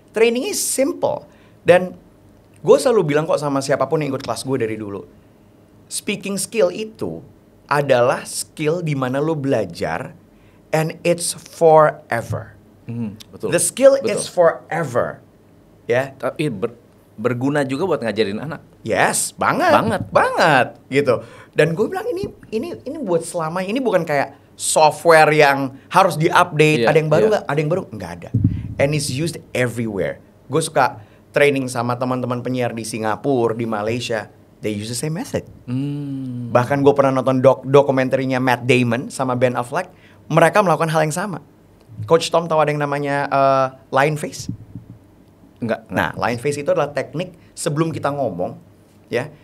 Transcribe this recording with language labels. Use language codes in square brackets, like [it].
[id] Trainingnya simple. Dan gue selalu bilang kok sama siapapun yang ikut kelas gue dari dulu, speaking skill itu adalah skill di mana lo belajar [en] and it's forever. [id] Betul. [en] The skill is forever. [id] Ya. Tapi berguna juga buat ngajarin anak. Yes, banget gitu. Dan gue bilang ini buat selamanya. Ini bukan kayak software yang harus diupdate. Ada yang baru nggak? Ada yang baru nggak ada. [en] And it's used everywhere. [id] Gue suka training sama teman-teman penyiar di Singapura, di Malaysia. [en] They use the same method. [id] Bahkan gue pernah nonton dokumenterinya Matt Damon sama Ben Affleck. Mereka melakukan hal yang sama. Coach Tom tahu ada yang namanya lion face? Enggak. Nah, lion face itu adalah teknik sebelum kita ngomong, ya.